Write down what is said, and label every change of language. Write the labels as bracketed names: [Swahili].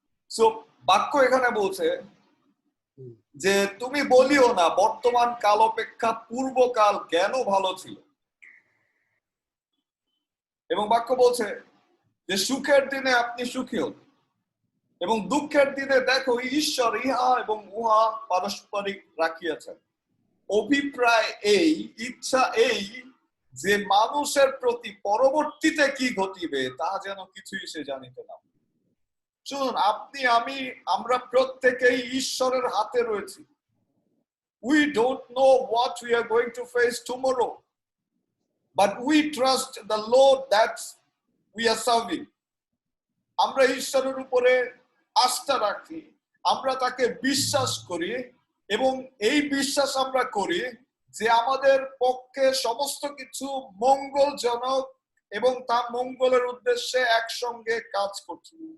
[Bangla] So বাক্য এখানে বলছে যে তুমি বলিও না বর্তমান কাল অপেক্ষা পূর্বকাল কেন ভালো ছিল, এবং বাক্য বলছে যে সুখের দিনে আপনি সুখী হন এবং দুঃখের দিনে দেখো ঈশ্বর ইহা এবং উহা পারস্পরিক রাখিয়াছেন। অভিপ্রায় এই, ইচ্ছা এই যে মানুষের প্রতি পরবর্তীতে কি ঘটিবে তা যেন কিছুই সে জানিতে না। শুনুন, আপনি আমি আমরা প্রত্যেকেই ঈশ্বরের হাতে রয়েছি। [English] We don't know what we are going to face tomorrow, but we trust the Lord that we are serving. [Bangla] আমরা ঈশ্বরের উপরে আস্থা রাখি, আমরা তাকে বিশ্বাস করি এবং এই বিশ্বাস আমরা করি যে আমাদের পক্ষে সমস্ত কিছু মঙ্গলজনক এবং তা মঙ্গলের উদ্দেশ্যে একসঙ্গে কাজ করছে।